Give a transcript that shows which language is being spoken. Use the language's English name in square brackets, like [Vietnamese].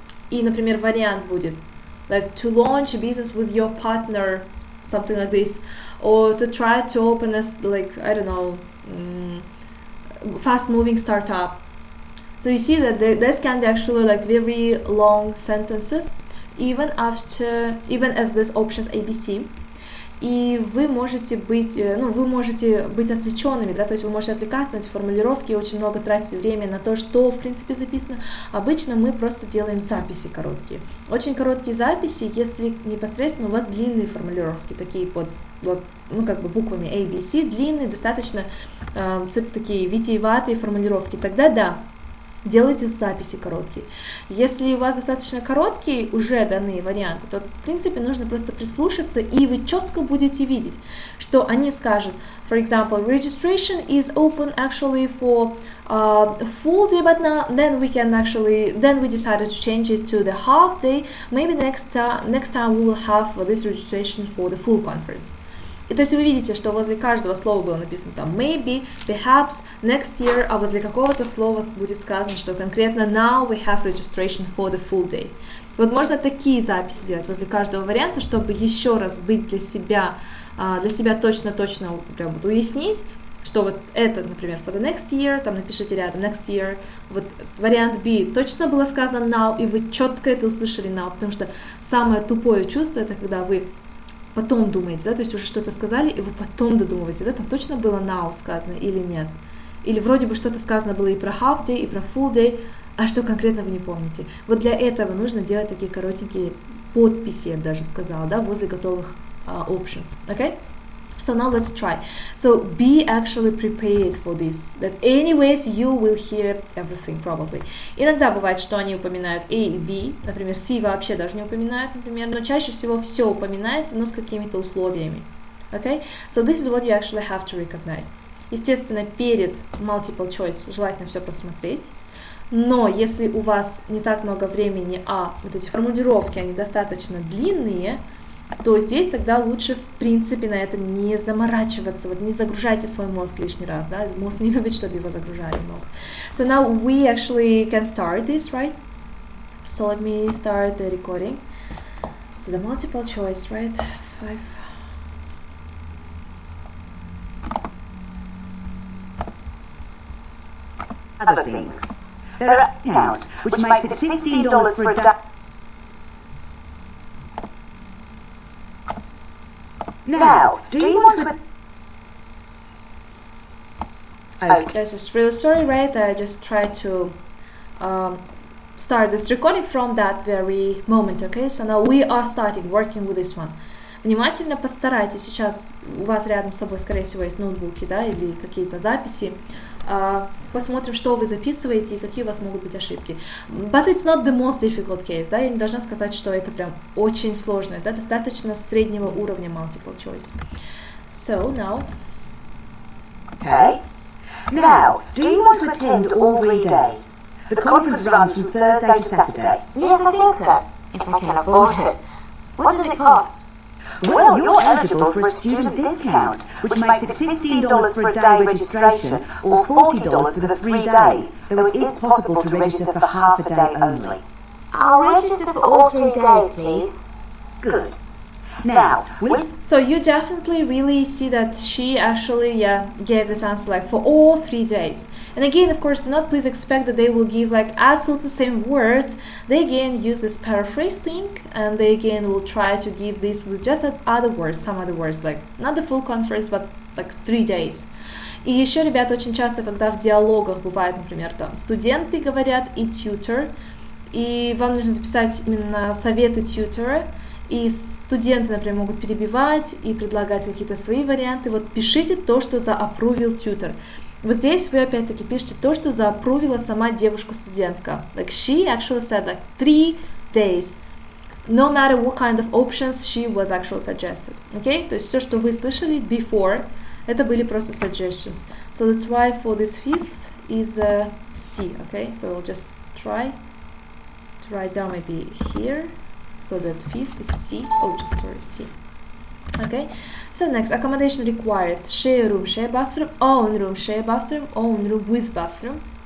[Russian] И, например, вариант будет [English] like to launch a business with your partner, something like this, or to try to open a, like, I don't know, fast-moving startup. So you see that this can be actually like very long sentences, even as these options A, B, C. [Russian] И вы можете быть отвлеченными, да, то есть вы можете отвлекаться на эти формулировки, очень много тратить время на то, что в принципе записано. Обычно мы просто делаем записи короткие. Очень короткие записи, если непосредственно у вас длинные формулировки, такие под буквами A, B, C, длинные, достаточно такие витиеватые формулировки, тогда да, делайте записи короткие. Если у вас достаточно короткие уже данные варианты, то в принципе нужно просто прислушаться, и вы четко будете видеть, что они скажут, [English] for example, registration is open actually for full day, but now then we decided to change it to the half day. Maybe next time we will have this registration for the full conference. [Russian] И то есть вы видите, что возле каждого слова было написано там [English] maybe, perhaps, next year, [Russian] а возле какого-то слова будет сказано, что конкретно [English] now we have registration for the full day. [Russian] Вот можно такие записи делать возле каждого варианта, чтобы еще раз быть для себя точно прям вот уяснить, что вот это, например, [English] for the next year, [Russian] там напишите рядом next year, вот вариант B точно было сказано now, и вы четко это услышали now, потому что самое тупое чувство, это когда вы потом думаете, да, то есть уже что-то сказали, и вы потом додумываете, да, там точно было now сказано или нет. Или вроде бы что-то сказано было и про half day, и про full day, а что конкретно вы не помните. Вот для этого нужно делать такие коротенькие подписи, я бы даже сказала, да, возле готовых options, okay? [English] So now let's try. So be actually prepared for this. That anyways you will hear everything probably. [Russian] Иногда бывает, что они упоминают A и B. Например, C вообще даже не упоминают, например. Но чаще всего все упоминается, но с какими-то условиями. [English] Okay? So this is what you actually have to recognize. [Russian] Естественно, перед multiple choice желательно все посмотреть. Но если у вас не так много времени, а вот эти формулировки, они достаточно длинные, то здесь тогда лучше, в принципе, на это не заморачиваться, вот не загружайте свой мозг лишний раз, да, мозг не любит, чтобы его загружали много. [English] So now we actually can start this, right? So let me start the recording. So the multiple choice, right? 5. Other things. There are account, which makes it $15 for a day. Now, do you want to... Okay. Guys, just really sorry, right? I just tried to start this recording from that very moment, okay? So now we are starting working with this one. [Russian] Внимательно постарайтесь, сейчас у вас рядом с собой, скорее всего, есть ноутбуки, да, или какие-то записи. Посмотрим, что вы записываете и какие у вас могут быть ошибки. [English] But it's not the most difficult case, [Russian] да, я не должна сказать, что это прям очень сложно, да, достаточно среднего уровня multiple choice. [English] So now. Okay. Now, do you want to attend all 3 days? The conference runs from Thursday to Saturday. Yes, I think so, if I can afford it. What does it cost? Well, you're eligible for a student discount, which makes it $15 for a day registration or $40 for the 3 days, though it is possible to register for half a day only. I'll register for all 3 days, please. Good. Now, so you definitely really see that she actually gave this answer like for all 3 days. And again, of course, do not please expect that they will give like absolutely same words. They again use this paraphrasing, and they again will try to give this with just other words, some other words, like not the full conference, but like 3 days. [Russian] И еще, ребята, очень часто, когда в диалогах бывает, например, там студенты говорят и tutor, и вам нужно записать именно советы тьютера, и студенты, например, могут перебивать и предлагать какие-то свои варианты. Вот пишите то, что заапрувил тьютер. Вот здесь вы опять-таки пишете то, что заапрувила сама девушка-студентка. [English] Like she actually said like 3 days. No matter what kind of options she was actually suggested. [Russian] Okay? То есть все, что вы слышали before, это были просто suggestions. [English] So that's why for this fifth is C. Okay? So we'll just try to write down maybe here. So that fifth is C. Oh, just sorry, C. Okay. So next, accommodation required. Share room, share bathroom, own room, share bathroom, own room with bathroom.